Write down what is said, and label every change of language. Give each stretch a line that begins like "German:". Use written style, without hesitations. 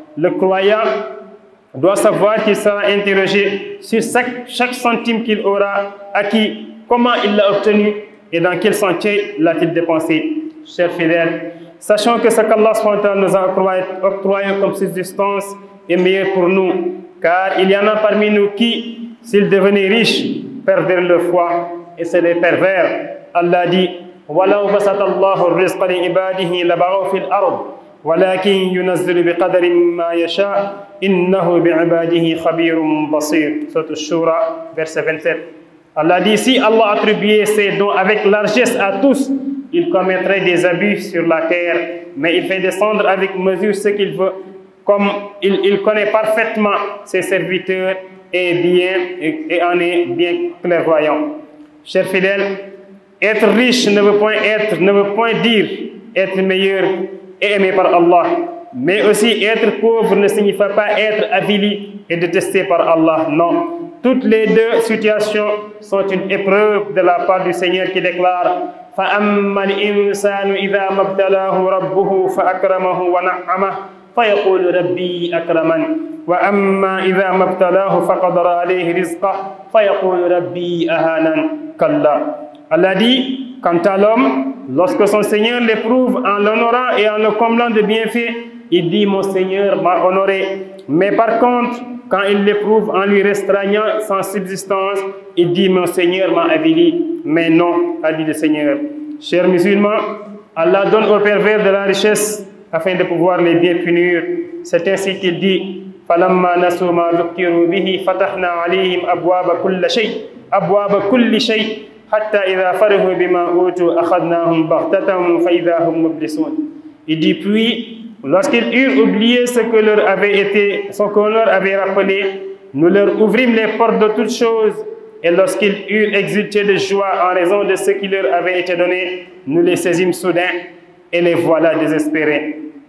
French: Le croyant doit savoir qu'il sera interrogé sur chaque centime qu'il aura acquis, comment il l'a obtenu et dans quel sentier l'a-t-il dépensé. Chers fidèles, sachons que ce qu'Allah nous a octroyé comme subsistance est meilleur pour nous, car il y en a parmi nous qui, s'ils devenaient riches, perdraient leur foi et c'est des pervers. Allah dit
Arabic: وَلَوْ بَسَطَ اللَّهُ الرِّزْقَ لِعِبَادِهِ لَبَغَوْا فِي الْأَرْضِ وَلَكِنْ يُنَزِّلُ بِقَدَرٍ مَا يَشَاءُ إِنَّهُ بِعِبَادِهِ خَبِيرٌ بَصِيرٌ.
French: Sourate Ash-Shura, verset 27. Allah dit, si Allah attribuait ses dons avec largesse à tous, il commettrait des abus sur la terre, mais il fait descendre avec mesure ce qu'il veut, comme il connaît parfaitement ses serviteurs et en est bien clairvoyant. Chers fidèles, être riche ne veut point dire être meilleur et aimé par Allah, mais aussi être pauvre ne signifie pas être avili et détesté par Allah. Non, toutes les deux situations sont une épreuve de la part du Seigneur qui déclare
Arabic: فَأَمَّا الْإِنسَانُ إِذَا مَا ابْتَلَاهُ رَبُّهُ فَأَكْرَمَهُ وَنَعَّمَهُ فَيَقُولُ رَبِّي أَكْرَمَنِ وَأَمَّا إِذَا مَا ابْتَلَاهُ فَقَدَرَ عَلَيْهِ رِزْقَهُ فَيَقُولُ رَبِّي أَهَانَنِ كَلَّا.
French: Allah dit, quant à l'homme, lorsque son Seigneur l'éprouve en l'honorant et en le comblant de bienfaits, il dit, mon Seigneur m'a honoré. Mais par contre, quand il l'éprouve en lui restreignant sans subsistance, il dit, mon Seigneur m'a avili. Mais non, a dit le Seigneur. Chers musulmans, Allah donne aux pervers de la richesse afin de pouvoir les bien punir. C'est ainsi qu'il dit,
Arabic: فَلَمَّا نَسُوا مَا ذُكِّرُوا بِهِ فَتَحْنَا عَلَيْهِمْ أَبْوَابَ كُلِّ شَيْءٍ حَتَّى إِذَا فَرِحُوا بِمَا أُوتُوا أَخَذْنَاهُمْ بَغْتَةً فَإِذَا هُمْ مُبْلِسُونَ.
French: Il dit, puis, lorsqu'ils eurent oublié ce qu'on leur avait rappelé, nous leur ouvrîmes les portes de toutes choses, et lorsqu'ils eurent exulté de joie en raison de ce qui leur avait été donné, nous les saisîmes soudain et les voilà désespérés.